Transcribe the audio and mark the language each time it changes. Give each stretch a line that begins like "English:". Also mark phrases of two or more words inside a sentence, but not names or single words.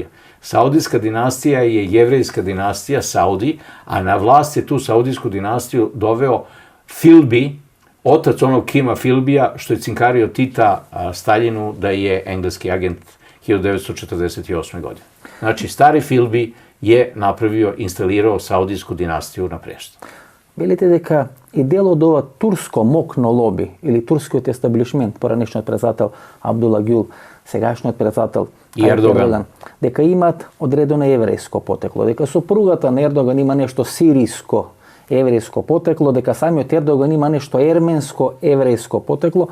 Serbian: Saudijska dinastija je jevrejska dinastija, Saudi, a na vlast je tu saudijsku dinastiju doveo Philby, otac onog Kima Philbya, što je cinkario Tita Staljinu da je engleski agent 1948. godine. Znači, stari Philby je napravio, instalirao saudijsku dinastiju na preštu.
Macedonian: Велите дека и дел од ова турско мокно лоби или турскиот естаблишмент, поранешниот председател Абдула Гюл, сегашниот председател Ердоган, дека имаат одредено еврејско потекло, дека сопругата на Ердоган има нешто сириско еврејско потекло, дека самиот Ердоган има нешто ерменско еврејско потекло.